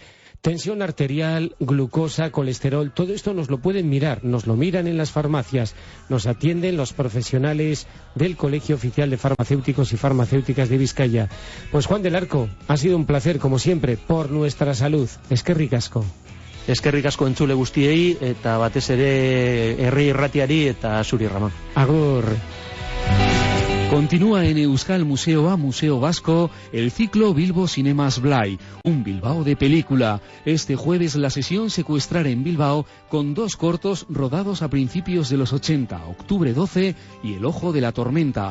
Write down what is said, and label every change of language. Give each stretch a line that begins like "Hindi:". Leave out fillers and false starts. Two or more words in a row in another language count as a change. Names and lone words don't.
Spanish: Tensión arterial, glucosa, colesterol, todo esto nos lo pueden mirar, nos lo miran en las farmacias, nos atienden los profesionales del Colegio Oficial de Farmacéuticos y Farmacéuticas de Vizcaya. Pues Juan del Arco, ha sido un placer, como siempre, por nuestra salud.
Basque: Eskerrik asko. Eskerrik asko entzule guztiei, eta batez ere herri irratiari eta zuri, Ramón. Agur.
Spanish: Continúa en Euskal Museoa, Museo Vasco, el ciclo Bilbo Cinemas Blai, un Bilbao de película. Este jueves la sesión Secuestrar en Bilbao, con 2 cortos rodados a principios de los 80, Octubre 12 y El Ojo de la Tormenta.